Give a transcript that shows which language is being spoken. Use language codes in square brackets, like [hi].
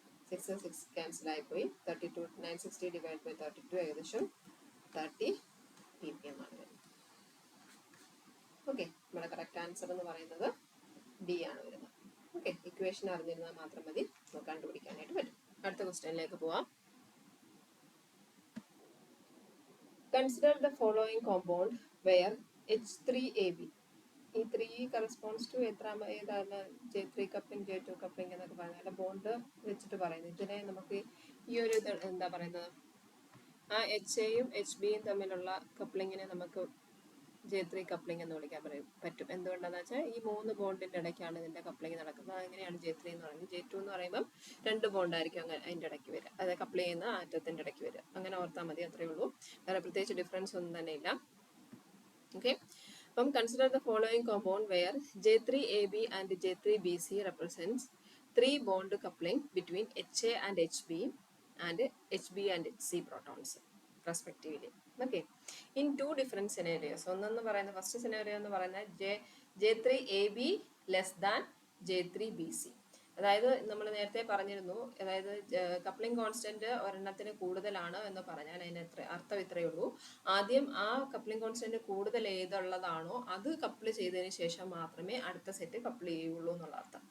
[ml] 6 cancel ആയിപ്പോയി. 32 960 divide by 32 ഏകദേശം 30 ppm ആണ് വരുന്നത്. ഓക്കെ, നമ്മുടെ കറക്റ്റ് ആൻസർ എന്ന് പറയുന്നത് ഡി ആണ് വരുന്നത്. ഓക്കെ, ഇക്വേഷൻ അറിഞ്ഞിരുന്നാൽ മാത്രം മതി കണ്ടുപിടിക്കാനായിട്ട് പറ്റും. അടുത്ത ക്വസ്റ്റ്യനിലേക്ക് പോവാം. [en] Consider the following compound where H3AB, [ml] ഈ 3 corresponds to ഏതാണ് J3 coupling J2 coupling എന്നൊക്കെ പറയുന്നത് ബോണ്ട് വെച്ചിട്ട് പറയുന്നത്. ഇതിനെ നമുക്ക് ഈ ഒരു എന്താ പറയുന്നത്, ആ HAയും HBയും തമ്മിലുള്ള കപ്ലിങ്ങിനെ നമുക്ക് J3 കപ്ലിംഗ് എന്ന് വിളിക്കാൻ പറ്റും. എന്തുകൊണ്ടാണെന്ന് വെച്ചാൽ ഈ 3 ബോണ്ടിന്റെ ഇടയ്ക്കാണ് ഇതിന്റെ കപ്ലിംഗ് നടക്കുന്നത്. അങ്ങനെയാണ് J3 എന്ന് പറയുന്നത്. J2 എന്ന് പറയുമ്പോൾ 2 ബോണ്ടായിരിക്കും അങ്ങനെ അതിന്റെ ഇടയ്ക്ക് വരിക, അത് കപ്ലി ചെയ്യുന്ന ആറ്റത്തിന്റെ ഇടയ്ക്ക് വരിക. അങ്ങനെ ഓർത്താൽ മതി, അത്രയേ ഉള്ളൂ. വേറെ പ്രത്യേകിച്ച് ഡിഫറൻസ് ഒന്നും തന്നെ ഇല്ല. [en] Okay, അപ്പം consider the following compound where J3AB and J3BC represents 3 bond coupling between HA and HB and HB and HC protons respectively. Okay, in 2 different scenarios. [ml] ഒന്നെന്ന് പറയുന്നത് ഫസ്റ്റ് സിനാരിയോ എന്ന് പറയുന്നത് [en] J3AB less than J3BC. [ml] അതായത് നമ്മൾ നേരത്തെ പറഞ്ഞിരുന്നു, അതായത് coupling constant ഒരെണ്ണത്തിന് കൂടുതലാണ് എന്ന് പറഞ്ഞാൽ അതിന് അർത്ഥം ഇത്രയേ ഉള്ളൂ. ആദ്യം ആ കപ്ലിംഗ് കോൺസ്റ്റന്റ് കൂടുതൽ ഏതുള്ളതാണോ അത് കപ്പിൾ ചെയ്തതിന് ശേഷം മാത്രമേ അടുത്ത സെറ്റ് കപ്പിൾ ചെയ്യുള്ളൂ എന്നുള്ള അർത്ഥം.